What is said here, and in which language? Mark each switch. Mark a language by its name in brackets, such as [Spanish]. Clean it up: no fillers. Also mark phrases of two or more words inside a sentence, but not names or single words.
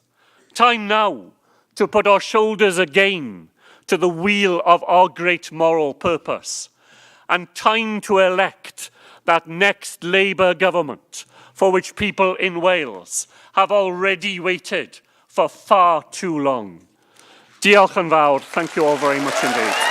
[English] Time now to put our shoulders again to the wheel of our great moral purpose. And time to elect that next Labour government for which people in Wales have already waited for far too long. [Welsh] Diolch yn fawr. [English] Thank you all very much indeed.